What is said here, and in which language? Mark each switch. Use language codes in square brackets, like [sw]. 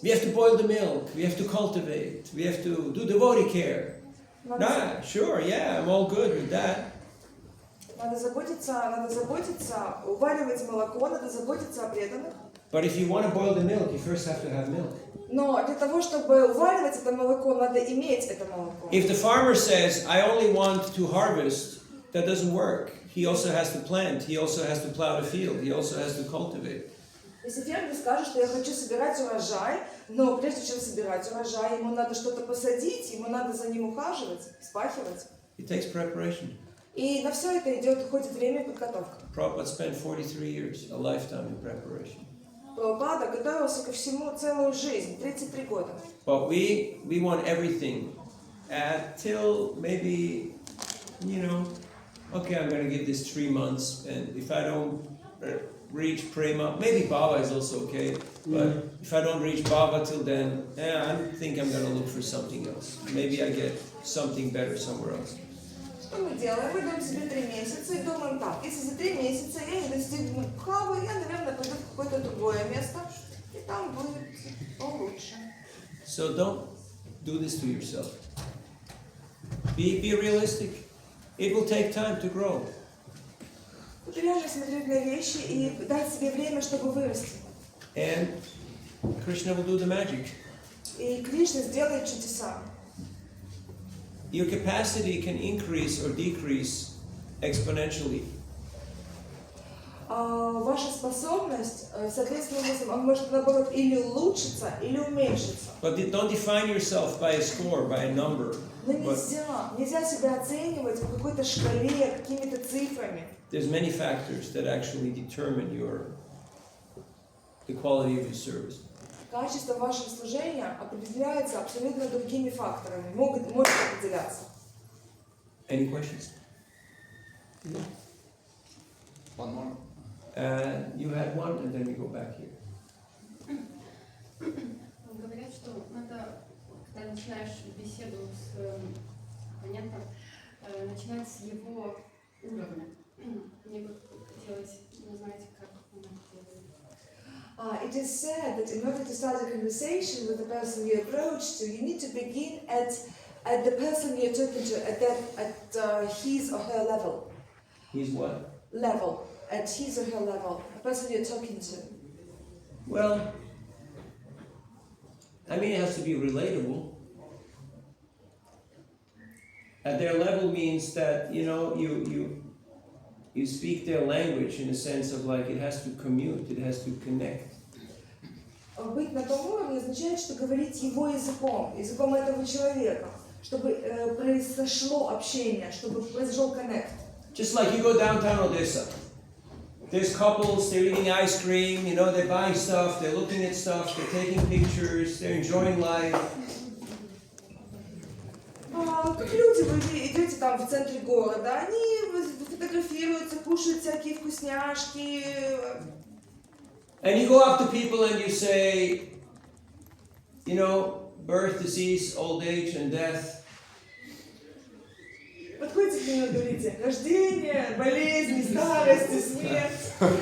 [en] We have to boil the milk, we have to cultivate, we have to do devotee care. Sure, yeah, I'm all good with that. [ru] Надо заботиться, уваривать молоко, надо заботиться о преданных. [en] But if you want to boil the milk, you first have to have milk. [ru] Но для того, чтобы уваривать это молоко, надо иметь это молоко. [en] If the farmer says, I only want to harvest, that doesn't work. He also has to plant, he also has to plow the field, he also has to cultivate. [ru] Если фермер скажет, что я хочу собирать урожай, но прежде чем собирать урожай, ему надо что-то посадить, ему надо за ним ухаживать, вспахивать. [en] It takes preparation. [ru] И на все это уходит время и подготовка. [en] Prabhupada spent 43 years, a lifetime in preparation. [ru] Прабхупада готовился ко всему целую жизнь, 33 года. [en] But we want everything till maybe, okay, I'm going to give this 3 months, and if I don't reach prema, maybe bhava is also okay, but if I don't reach bhava till then, I think I'm going to look for something else. Maybe I get something better somewhere else. [ru] Что мы делаем? Мы даем себе 3 месяца и думаем так, если за 3 месяца я не достигну бхавы, я, наверное, пойду в какое-то другое место, и там будет получше. [en] So don't do this to yourself. Be realistic. It will take time to grow. [ru] Тут реально смотреть на вещи и дать себе время, чтобы вырасти. [en] And Krishna will do the magic. [ru] И Кришна сделает чудеса. [en] Your capacity can increase or decrease exponentially. [ru] Ваша способность, соответственно, может, наоборот, или улучшиться, или уменьшиться. [en] But don't define yourself by a score, by a number. [ru] Но нельзя себя оценивать по какой-то шкале, какими-то цифрами. [en] There's many factors that actually determine the quality of your service. [ru] Качество вашего служения определяется абсолютно другими факторами, может определяться. [en] Any questions? No. One more. You had one, and then we go back here. [ru] Говорят, что надо, когда начинаешь беседу с оппонентом, начинать с его уровня. Мне бы хотелось узнать, как он это делает. [en] It is said that in order to start a conversation with the person you approach to, you need to begin at the person you're talking to, at his or her level. He's what? Level. At his or her level. The person you're talking to. Well, I mean, it has to be relatable. At their level means that, you speak their language in a sense of like it has to commute, it has to connect. [ru] Быть на том уровне означает, что говорить его языком этого человека, чтобы произошло общение, чтобы произошел коннект. [en] Just like you go downtown Odessa. There's couples, they're eating ice cream, they're buying stuff, they're looking at stuff, they're taking pictures, they're enjoying life. [ru] Как люди, вы идете там в центре города, они фотографируются, кушают всякие вкусняшки. [en] And you go up to people and you say, birth, disease, old age, and death. [ru] Подходите к нему и говорите, рождение, болезни, старость, смерть.